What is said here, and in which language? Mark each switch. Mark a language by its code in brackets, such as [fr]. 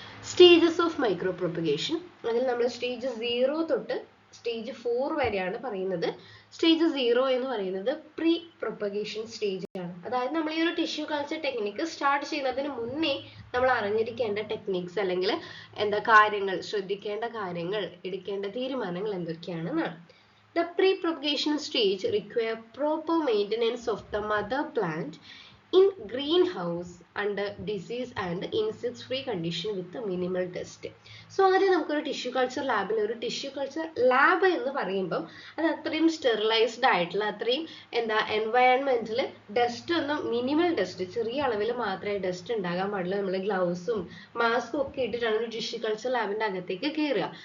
[ml] Stages of micro propagation, അതിൽ നമ്മൾ stage 0 തൊട്ട് സ്റ്റേജ് 4 വരെയാണ് പറയുന്നത്. സ്റ്റേജ് 0 എന്ന് പറയുന്നത് പ്രീ പ്രൊപ്പഗേഷൻ സ്റ്റേജ് ആണ്. അതായത് നമ്മൾ ഈ ഒരു ടിഷ്യൂ കൾച്ചർ ടെക്നിക്ക് സ്റ്റാർട്ട് ചെയ്യുന്നതിന് മുന്നേ നമ്മൾ അറിഞ്ഞിരിക്കേണ്ട ടെക്നിക്സ് അല്ലെങ്കിൽ കാര്യങ്ങൾ, ശ്രദ്ധിക്കേണ്ട കാര്യങ്ങൾ, എടുക്കേണ്ട തീരുമാനങ്ങൾ എന്തൊക്കെയാണെന്നാണ്. [en] The pre-propagation stage require proper maintenance of the mother plant in greenhouse under disease and insect-free condition with a minimal dust. [ml] So ആദ്യം നമുക്കൊരു ടിഷ്യൂ കൾച്ചർ ലാബിൽ, ഒരു ടിഷ്യൂ കൾച്ചർ ലാബ് എന്ന് പറയുമ്പം അത് അത്രയും സ്റ്റെറിലൈസ്ഡ് ആയിട്ടുള്ള, അത്രയും എൻവയൺമെന്റിൽ ഡസ്റ്റ് ഒന്നും, മിനിമൽ ഡസ്റ്റ്, ചെറിയ അളവിൽ മാത്രമേ ഡസ്റ്റ് ഉണ്ടാകാൻ പാടുള്ളൂ. നമ്മൾ ഗ്ലൗസും മാസ്കും ഒക്കെ ഇട്ടിട്ടാണ് ഒരു ടിഷ്യൂ കൾച്ചർ ലാബിന്റെ അകത്തേക്ക് കയറുക.